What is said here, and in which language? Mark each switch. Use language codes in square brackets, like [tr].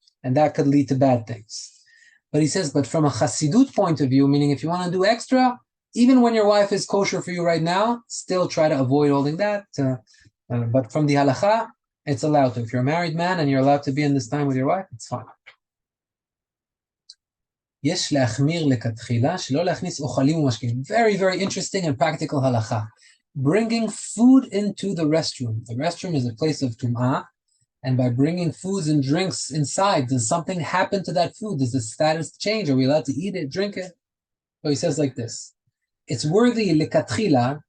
[en] And that could lead to bad things. But he says, but from a chassidut point of view, meaning if you want to do extra, even when your wife is kosher for you right now, still try to avoid holding that. But from the halacha, it's allowed to. If you're a married man and you're allowed to be in this time with your wife, it's fine. [he] יש להחמיר לכתחילה, שלא להכניס אוכלים ומשקים. [en] Very, very interesting and practical halacha. Bringing food into the restroom. The restroom is a place of tum'ah. And by bringing foods and drinks inside, does something happen to that food? Does the status change? Are we allowed to eat it, drink it? So he says like this. It's worthy lekatchila